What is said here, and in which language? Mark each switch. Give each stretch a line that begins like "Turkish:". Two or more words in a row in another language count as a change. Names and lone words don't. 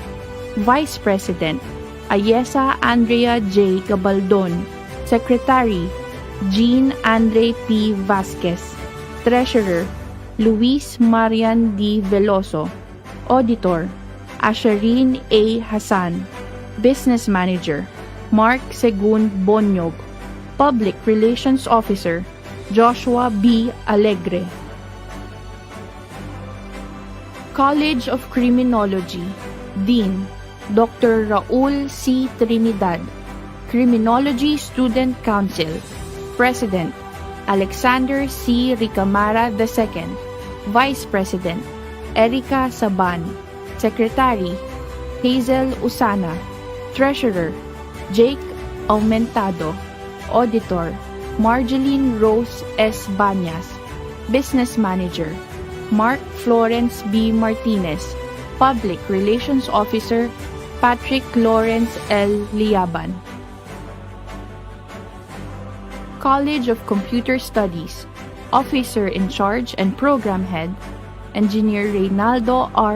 English: Vice President, Ayesa Andrea J. Gabaldon. Secretary, Jean Andre P. Vasquez. Treasurer, Luis Marian D. Veloso. Auditor, Asherin A. Hassan. Business Manager, Mark Segund Bonyog. Public Relations Officer, Joshua B. Alegre. College of Criminology. Dean, Dr. Raul C. Trinidad. Criminology Student Council. President, Alexander C. Ricamara II. Vice President, Erica Saban. Secretary, Hazel Usana. Treasurer, Jake Aumentado. Auditor, Marjeline Rose S. Banyas. Business Manager, Mark Florence B. Martinez. Public Relations Officer, Patrick Lawrence L. Liaban. College of Computer Studies. Officer in Charge and Program Head, Engineer Reynaldo R.